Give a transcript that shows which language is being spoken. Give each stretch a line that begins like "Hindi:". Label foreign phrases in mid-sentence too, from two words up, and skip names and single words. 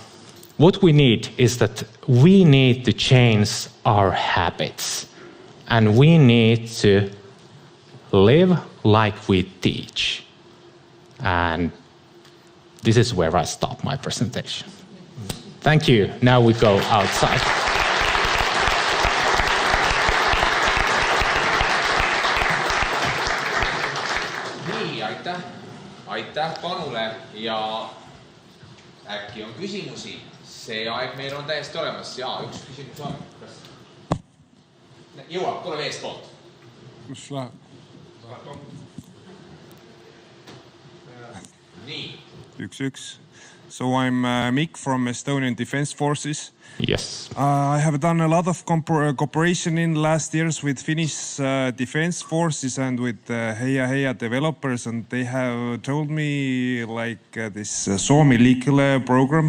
English: But what we need is that we need to change our habits. And we need to live like we teach. And this is where I stop my presentation. Thank you. Now we go outside.
Estonian: Nii, aitäh Panule ja äkki on küsimusi. See aeg meil on täiesti olemas. Jaa, üks küsimus on. Jõuab, tule eest poolt. Kus läheb? Nii. Üks.
English: So I'm Mick from Estonian Defense Forces. Yes. I have done a lot of cooperation in last years with Finnish Defense Forces and with Heia developers, and they have told me like this Suomi liikele program.